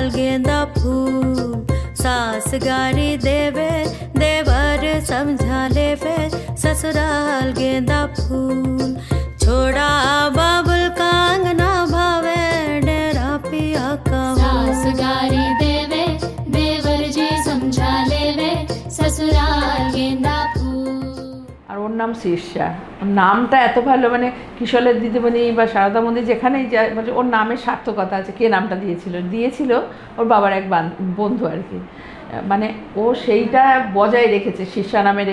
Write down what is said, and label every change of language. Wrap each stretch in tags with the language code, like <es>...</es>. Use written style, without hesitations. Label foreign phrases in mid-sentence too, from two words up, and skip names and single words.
<hi>गेंदा फूल सास गारी देवे देवर समझा लेवे ससुराल गेंदा फूल छोड़ा बाबुल का अंगना भावे डेरा पिया का सास गारी देवे देवर जी समझा लेवे ससुराल गेंदा</hi> <bn>আর ওর নাম শীর্ষা। ওর নামটা এত ভালো, মানে কিশোরের দিদিমণি বা সারদা মন্দির যেখানেই যায় মানে ওর নামের সার্থকতা আছে। কে নামটা দিয়েছিল ওর বাবার এক বন্ধু আর কি, মানে ও সেইটা বজায় রেখেছে শীর্ষা নামের।</bn>